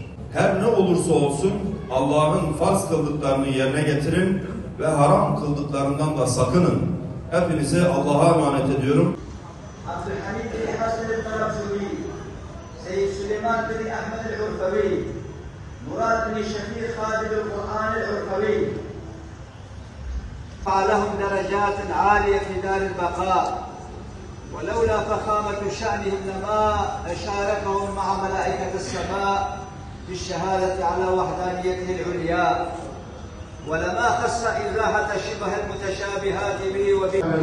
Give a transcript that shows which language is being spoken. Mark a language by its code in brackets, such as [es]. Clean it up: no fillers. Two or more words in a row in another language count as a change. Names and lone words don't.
[tr] Her ne olursa olsun Allah'ın farz kıldıklarını yerine getirin ve haram kıldıklarından da sakının. Hepinize Allah'a emanet ediyorum. Abdülhamid bin Hasan el-Tarabzuli, Seyyid Süleyman bin Ahmed el-Urfavi, Murad bin Şefir Khadim el-Kur'an el-Urfavi. [ar] لهم درجات عالية في دار البقاء ولولا فخامة شأنهم لما أشاركهم مع ملائكة السماء بالشهادة على وحدانيته العليا ولما خص إزاحة شبه المتشابهات به وبه.